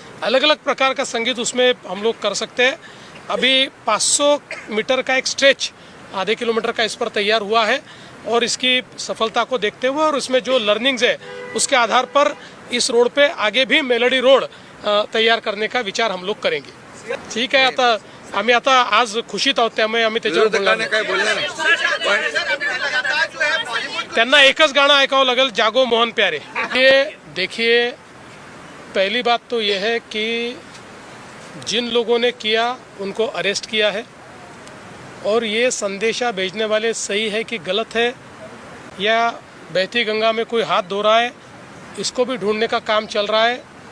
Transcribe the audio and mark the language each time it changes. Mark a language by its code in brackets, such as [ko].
[hi] अलग अलग प्रकार का संगीत उसमें हम लोग कर सकते हैं. अभी 500 मीटर का एक स्ट्रेच आधे किलोमीटर का इस पर तैयार हुआ है और इसकी सफलता को देखते हुए और उसमें जो लर्निंग्स है उसके आधार पर इस रोड पे आगे भी मेलोडी रोड तैयार करने का विचार हम लोग करेंगे. [mr] ठीक आहे, आम्ही आता आज खुशीत आहोत, त्यामुळे आम्ही त्याच्यावर त्यांना एकच गाणं ऐकावं लागेल, जागो मोहन प्यारे. [hi] ये देखिए, पहली बात तो ये है कि जिन लोगों ने किया उनको अरेस्ट किया है और ये संदेशा भेजने वाले सही है कि गलत है, या बहती गंगा में कोई हाथ धो रहा है, इसको भी ढूंढने का काम चल रहा है.